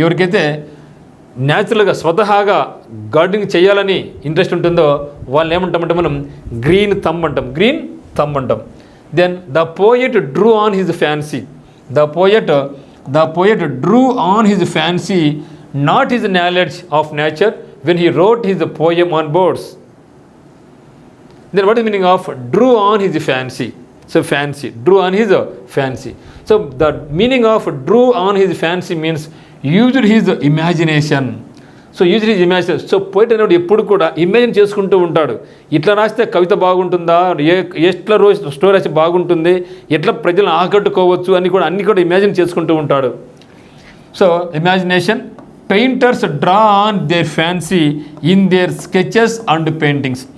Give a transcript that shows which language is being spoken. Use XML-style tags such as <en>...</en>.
<te>ఎవరికైతే న్యాచురల్గా స్వతహాగా గార్డెనింగ్ చేయాలని ఇంట్రెస్ట్ ఉంటుందో వాళ్ళని ఏమంటామంటే మనం గ్రీన్ థంబ్ అంటాం, గ్రీన్ థంబ్ అంటాం.</te> <en>Then the poet drew on his fancy, the poet drew on his fancy not his knowledge of nature when he wrote his poem on boards. Then what is the meaning of drew on his fancy? So fancy, drew on his fancy. So the meaning of drew on his fancy means used his imagination. So used his imagination.</en> <te>So poet అనేది ఎప్పుడు కూడా imagine చేసుకుంటూ ఉంటాడు. ఇట్లా రాస్తే కవిత బాగుంటుందా, ఎట్లా రోజు స్టోరీ రాసి బాగుంటుంది, ఎట్లా ప్రజలను ఆకట్టుకోవచ్చు అని కూడా అన్ని కూడా ఇమాజిన్ చేసుకుంటూ ఉంటాడు.</te> <en>So imagination. Painters draw on their fancy in their sketches and paintings.</en>